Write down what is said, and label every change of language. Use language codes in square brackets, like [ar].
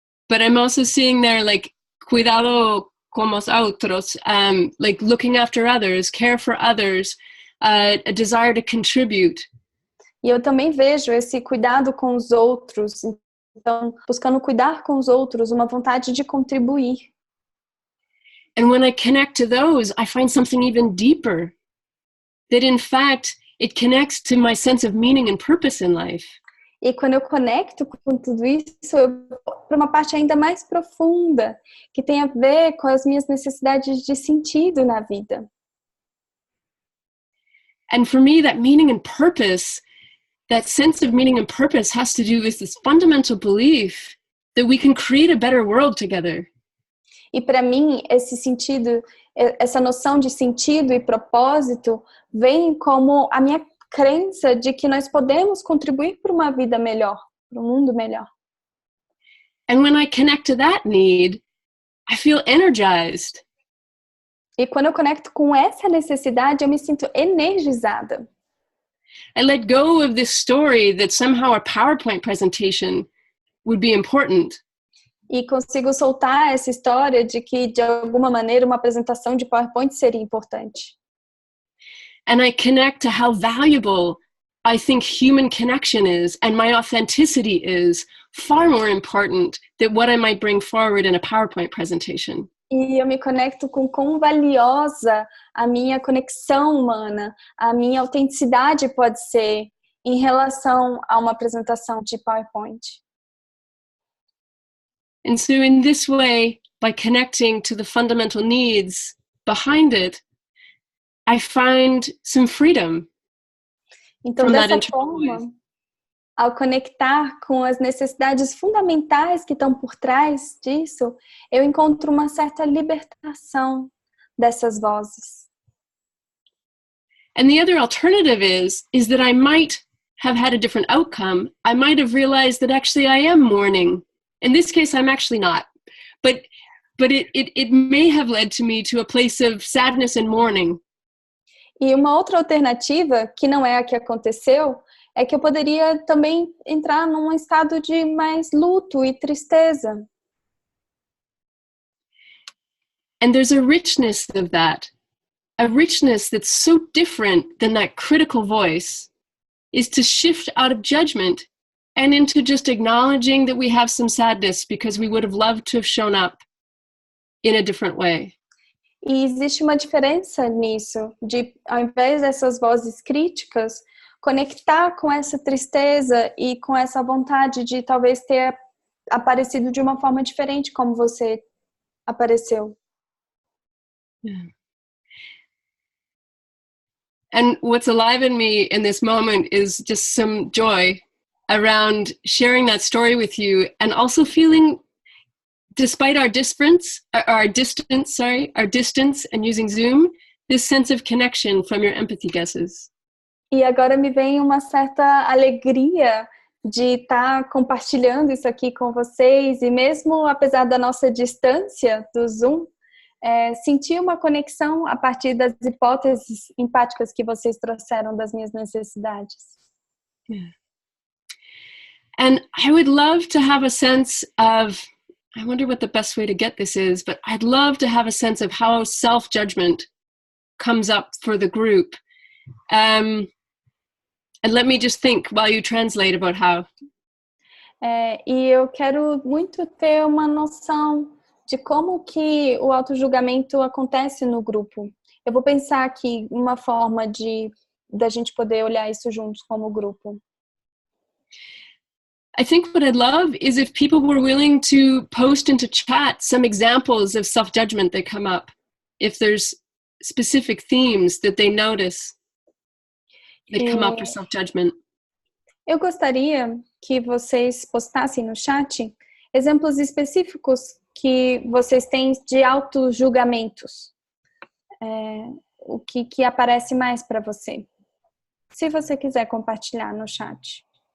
[en] But I'm also seeing there, like, [es] cuidado con los otros, [en] like looking after others, care for others, a desire to contribute. [pt] E eu também vejo esse cuidado com os outros. Então, buscando cuidar com os outros, uma vontade de contribuir. [en] And when I connect to those, I find something even deeper. That in fact, it connects to my sense of meaning and purpose in life. [pt] E quando eu conecto com tudo isso, eu vou para uma parte ainda mais profunda, que tem a ver com as minhas necessidades de sentido na vida. [en] And for me, that meaning and purpose, that sense of meaning and purpose has to do with this fundamental belief that we can create a better world together. [pt] E para mim, esse sentido, essa noção de sentido e propósito vem como a minha crença de que nós podemos contribuir para uma vida melhor, para um mundo melhor. [en] And when I connect to that need, I feel energized. [pt] E quando eu conecto com essa necessidade, eu me sinto energizada. [en] I let go of this story that somehow a PowerPoint presentation would be important. [pt] E consigo soltar essa história de que, de alguma maneira, uma apresentação de PowerPoint seria importante. [en] And I connect to how valuable I think human connection is, and my authenticity is far more important than what I might bring forward in a PowerPoint presentation. [pt] E eu me conecto com quão valiosa a minha conexão humana, a minha autenticidade pode ser em relação a uma apresentação de PowerPoint. [en] And so in this way, by connecting to the fundamental needs behind it, I find some freedom. [pt] Então, dessa forma, ao conectar com as necessidades fundamentais que estão por trás disso, eu encontro uma certa libertação dessas vozes. [en] And the other alternative is that I might have had a different outcome. I might have realized that actually I am mourning. In this case, I'm actually not. But it may have led to me to a place of sadness and mourning. [pt] E uma outra alternativa, que não é a que aconteceu, é que eu poderia também entrar num estado de mais luto e tristeza. [en] And there's a richness of that. A richness that's so different than that critical voice is to shift out of judgment and into just acknowledging that we have some sadness because we would have loved to have shown up in a different way. [pt] E existe uma diferença nisso, de ao invés dessas vozes críticas, conectar com essa tristeza e com essa vontade de talvez ter aparecido de uma forma diferente como você apareceu. [en] Yeah. And what's alive in me in this moment is just some joy around sharing that story with you, and also feeling, despite our distance and using Zoom, this sense of connection from your empathy guesses. [pt] E agora me vem uma certa alegria de estar compartilhando isso aqui com vocês, e mesmo apesar da nossa distância do Zoom, sentir uma conexão a partir das hipóteses empáticas que vocês trouxeram das minhas necessidades. [en] Yeah. And I would love to have a sense of, I wonder what the best way to get this is, but I'd love to have a sense of how self-judgment comes up for the group. And let me just think while you translate about how. [pt] E eu quero muito ter uma noção de como que o autojulgamento acontece no grupo. Eu vou pensar aqui uma forma da gente poder olhar isso juntos como grupo. [en] I think what I'd love is if people were willing to post into chat some examples of self-judgment that come up. If there's specific themes that they notice that come up for self-judgment. [pt] Eu gostaria que vocês postassem no chat exemplos específicos que vocês têm de autojulgamentos. O que aparece mais para você. Se você quiser compartilhar no chat.